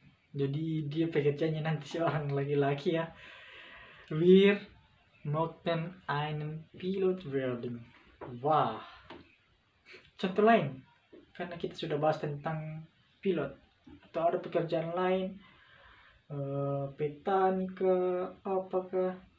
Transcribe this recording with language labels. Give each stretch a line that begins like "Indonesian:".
Indonesian: Jadi dia pekerjaannya nanti seorang laki-laki ya.
German: Wir möchten einen Pilot werden. Wah.
Indonesian: Contoh lain, karena kita sudah bahas tentang pilot. Atau ada pekerjaan lain, petani ke apakah?